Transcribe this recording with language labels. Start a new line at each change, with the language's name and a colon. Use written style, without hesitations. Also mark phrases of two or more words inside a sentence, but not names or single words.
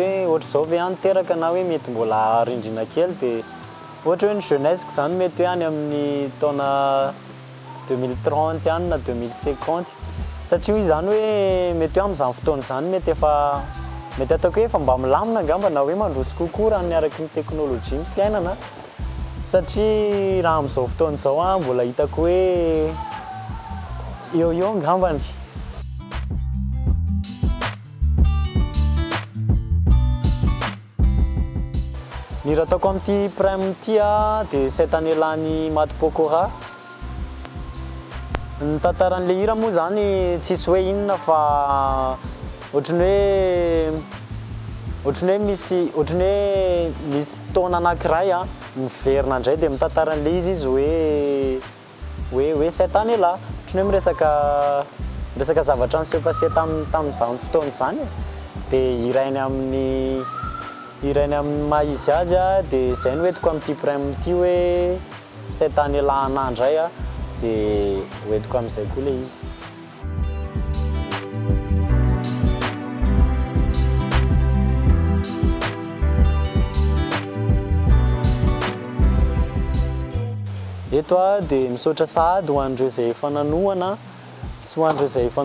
Malagasy: hoe ohatr'izao ve anteraka na hoe mety mbola rindrina kely dia ohatra hoe ny jeunesseko zany mety hoe any amin'ny taona 2030 any na 2050 satria hoy zany hoe mety hoe amin'izany fotoana zany mety ataoko hoe efa mba milamina ngamba na hoe mandroso kokoa raha niaraky ny teknôlôjia ny fiainana satria raha amin'izao fotoana izao mbola hitako hoe eo ngambany ny raha ataoko amin'ity prime ity dia
French: cette année
Malagasy: lany Maty Pokora ny tantaran'le hira moa zany tsisy hoe inona fa ohatrany hoe misy taona anankiray miverina indray dia mitantara an'le izy hoe
French: cette année là
Malagasy: ohatrany hoe miresaka zavatra niseho passé tamin'izany fotoana izany dia irainy amin'ny maha izy azy dia izay no hoentiko amin'ity prime ity hoe
French: cette année là
Malagasy: anandray dia hoentiko amin'izay koa le izy eto dia misaotra sahady ho an'ireo izay efa nanohana sy ho an'ireo izay efa